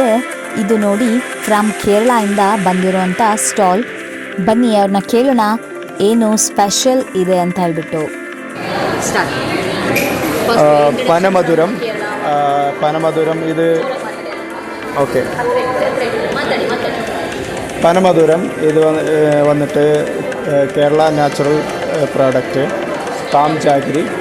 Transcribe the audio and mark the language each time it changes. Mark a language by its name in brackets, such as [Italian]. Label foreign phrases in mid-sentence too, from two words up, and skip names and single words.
[Kannada] ಇದು ನೋಡಿ, ಫ್ರಮ್ ಕೇರಳ ಇಂದ ಬಂದಿರುವಂತ ಸ್ಟಾಲ್. ಬನ್ನಿ ಅವ್ರನ್ನ ಕೇಳೋಣ ಏನು ಸ್ಪೆಷಲ್ ಇದೆ ಅಂತ ಹೇಳ್ಬಿಟ್ಟು. [Malayalam] പനമധുരം ഇത് ഓക്കെ. പനമധുരം ഇത് വന്നിട്ട് കേരള [English] natural product palm jaggery.